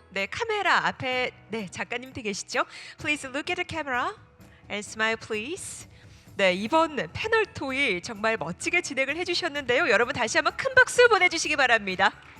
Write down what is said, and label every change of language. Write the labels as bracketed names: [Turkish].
[Korean] 네, 카메라 앞에 네 작가님 계시죠? [English] Please look at the camera and smile, please. [Korean] 네, 이번 패널 토의 정말 멋지게 진행을 해주셨는데요. 여러분 다시 한번 큰 박수 보내주시기 바랍니다.